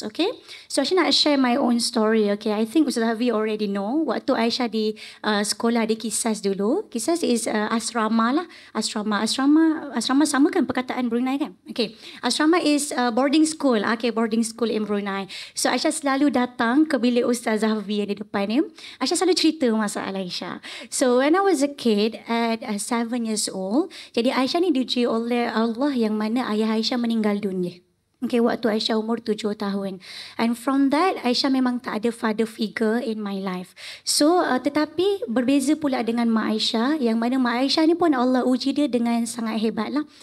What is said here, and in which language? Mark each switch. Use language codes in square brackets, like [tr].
[en] Okay, so Aisyah nak share my own story. [ms] Okay, [en] I think Ustaz Havi already know. [ms] Waktu Aisyah di sekolah di Kisas dulu, Kisas is asrama lah. Asrama sama kan perkataan Brunei kan? Okay, asrama [en] is boarding school. Okay, boarding school in Brunei. [ms] So Aisyah selalu datang ke bilik Ustazah Havi yang di depan ni. Aisyah selalu cerita masalah Aisyah. [en] So when I was a kid at 7 years old, [ms] jadi Aisyah ni diuji oleh Allah yang mana ayah Aisyah meninggal dunia. Okay, waktu Aisyah umur 7 tahun. [en] And from that, Aisyah [ms] memang tak ada [en] father figure in my life. [ms] So, tetapi berbeza pula dengan Mak Aisyah, yang mana Mak Aisyah ni pun Allah uji dia dengan sangat hebat lah.